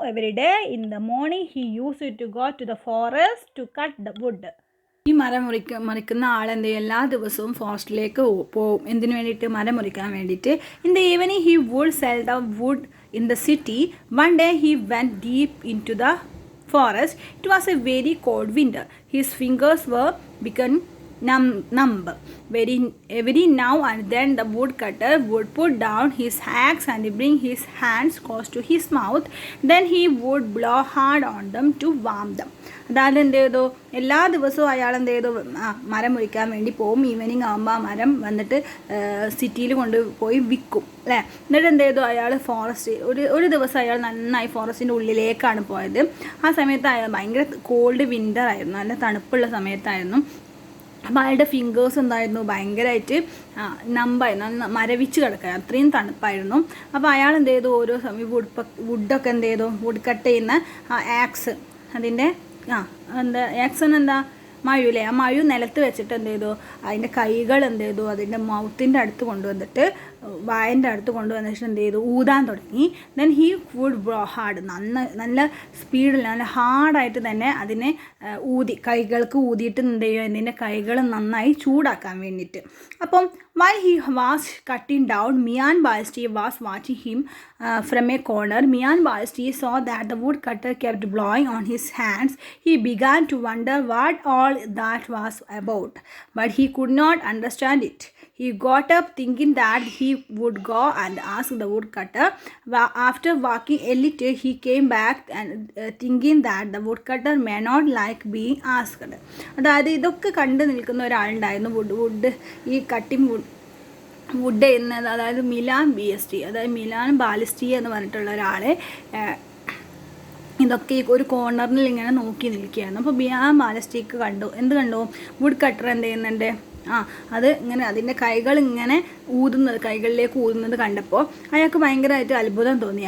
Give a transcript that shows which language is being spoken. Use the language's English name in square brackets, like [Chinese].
[English] Every day in the morning he use to go to the forest to cut the wood. [Malayalam] ഈ മരം മുറിക്കുന്ന ആളെന്ത് ചെയ്യും, എല്ലാ ദിവസവും ഫോറസ്റ്റിലേക്ക് പോവും. എന്തിനു വേണ്ടിയിട്ട്? മരം മുറിക്കാൻ വേണ്ടിയിട്ട്. [English] In the evening he would sell the wood in the city. One day he went deep into the forest. It was a very cold winter. His fingers were become numb. Every now and then the woodcutter would put down his axe and bring his hands close to his mouth. Then he would blow hard on them to warm them. [Malayalam] അതായത് എന്ത് ചെയ്തു, എല്ലാ ദിവസവും അയാൾ എന്ത് ചെയ്തു, മരം മുറിക്കാൻ വേണ്ടി പോകും. ഈവനിങ് ആകുമ്പോൾ ആ മരം വന്നിട്ട് സിറ്റിയിൽ കൊണ്ടുപോയി വിൽക്കും അല്ലേ. എന്നിട്ട് എന്ത് ചെയ്തു, അയാൾ ഒരു ദിവസം അയാൾ നന്നായി ഫോറസ്റ്റിൻ്റെ ഉള്ളിലേക്കാണ് പോയത്. ആ സമയത്ത് അയാൾ ഭയങ്കര കോൾഡ് വിൻ്റർ ആയിരുന്നു, നല്ല തണുപ്പുള്ള സമയത്തായിരുന്നു. അപ്പോൾ അയാളുടെ ഫിംഗേഴ്സ് എന്തായിരുന്നു, ഭയങ്കരമായിട്ട് നമ്പായിരുന്നു, മരവിച്ച് കിടക്കുക, അത്രയും തണുപ്പായിരുന്നു. അപ്പോൾ അയാൾ എന്ത് ചെയ്തു, ഓരോ സമയം വുഡൊക്കെ എന്ത് ചെയ്തു, വുഡ് കട്ട് ചെയ്യുന്ന ആക്സ്, അതിൻ്റെ ആക്സിനെന്താ മഴയില്ലേ, ആ മഴ നിലത്ത് വെച്ചിട്ട് എന്ത് ചെയ്തു, അതിൻ്റെ കൈകൾ എന്ത് ചെയ്തു, അതിൻ്റെ മൗത്തിൻ്റെ അടുത്ത് കൊണ്ടുവന്നിട്ട്, വായൻ്റെ അടുത്ത് കൊണ്ടുവന്നിട്ട് എന്ത് ചെയ്തു, ഊതാൻ തുടങ്ങി. [English] then he would blow hard, [Malayalam] നല്ല സ്പീഡിൽ നല്ല ഹാർഡായിട്ട് തന്നെ അതിനെ കൈകൾക്ക് ഊതിയിട്ട് എന്ത് ചെയ്യും, ഇതിൻ്റെ കൈകൾ നന്നായി ചൂടാക്കാൻ വേണ്ടിയിട്ട്. [English] അപ്പം while he was cutting down, Mian Balsti was watching him from a corner. Mian Balsti saw that the woodcutter kept blowing on his hands. He began to wonder what all that was about, but he could not understand it. He got up thinking that he would go and ask the woodcutter. After walking a little, he came back and thinking that the woodcutter may not like being asked. [Malayalam] അതായത് ഇതൊക്കെ കണ്ടു നിൽക്കുന്ന ഒരാളുണ്ടായിരുന്നു, would ഈ cutting would ചെയ്യുന്നത്, അതായത് Milan BST, അതായത് Milan ബാലിസ്റ്റി എന്ന് പറഞ്ഞിട്ടുള്ള ഒരാളെ ഇതൊക്കെ ഒരു കോർണറിൽ ഇങ്ങനെ നോക്കി നിൽക്കുകയായിരുന്നു. അപ്പോൾ മിലാൻ ബാലിസ്റ്റിക്ക് എന്ത് കണ്ടു, വുഡ് കട്ടർ എന്ത് ചെയ്യുന്നുണ്ട്, അത് ഇങ്ങനെ അതിൻ്റെ കൈകൾ ഇങ്ങനെ കൈകളിലേക്ക് ഊതുന്നത് കണ്ടപ്പോൾ അയാൾക്ക് ഭയങ്കരമായിട്ട് അത്ഭുതം തോന്നി.